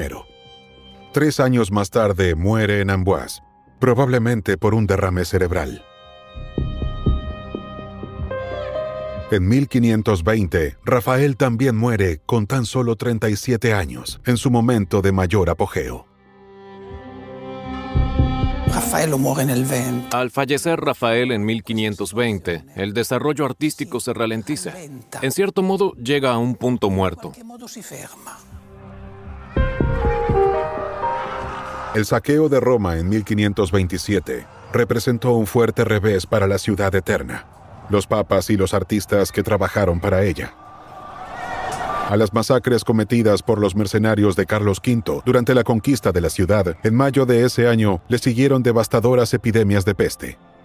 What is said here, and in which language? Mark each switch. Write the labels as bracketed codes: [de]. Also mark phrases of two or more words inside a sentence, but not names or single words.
[es] 3 años más tarde muere en Amboise, probablemente por un derrame cerebral. En 1520, Rafael también muere con tan solo 37 años, en su momento de mayor apogeo. [it] Raffaello muore nel 20. [es] Al fallecer Rafael en 1520, el desarrollo artístico se ralentiza. En cierto modo, llega a un punto muerto. [it] In che modo si ferma? [es] El saqueo de Roma en 1527 representó un fuerte revés para la ciudad eterna, los papas y los artistas que trabajaron para ella. A las masacres cometidas por los mercenarios de Carlos V durante la conquista de la ciudad, en mayo de ese año le siguieron devastadoras epidemias de peste.